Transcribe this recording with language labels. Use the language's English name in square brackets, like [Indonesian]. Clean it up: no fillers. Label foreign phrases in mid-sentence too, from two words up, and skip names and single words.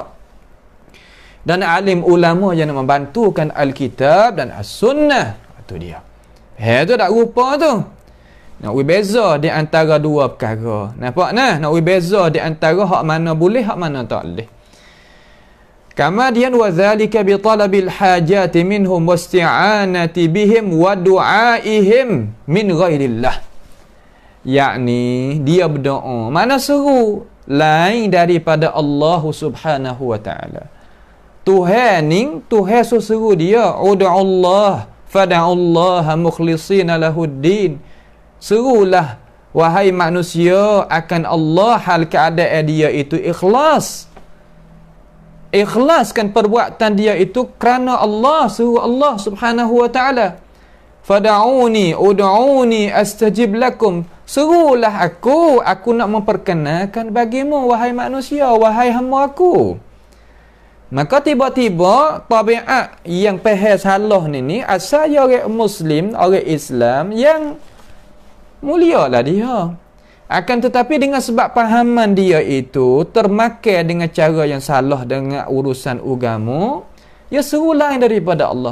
[Malay] Dan alim ulama yang membantukan Alkitab dan As-Sunnah, itu dia. Tu tak rupa tu. Nak beza di antara dua perkara. Nampak nah? Nak beza di antara hak mana boleh, hak mana tak boleh. [Arabic] Kemudian وذلك بطلب الحاجة منهم والاستعانة بهم ودعائهم من غير الله. [Malay] Yakni dia berdoa, mana seru lain daripada Allah [Arabic] سبحانه وتعالى. [Malay] Tuhan ni, Tuhan seru dia, [Arabic] ادعوا الله فادعوا الله مخلصين له الدين. [Malay] Serulah wahai manusia akan Allah hal keadaan dia itu ikhlas. Ikhlaskan perbuatan dia itu kerana Allah, seru Allah [Arabic] سبحانه وتعالى. فادعوني ادعوني أستجب لكم. [Malay] Serulah aku nak memperkenalkan bagimu wahai manusia, wahai hamba aku. Maka tiba-tiba tabiat yang faham salah ni asal orang Muslim, orang Islam yang mulialah dia. Akan tetapi dengan sebab pahaman dia itu termakai dengan cara yang salah dengan urusan agama, ya seru lain daripada Allah.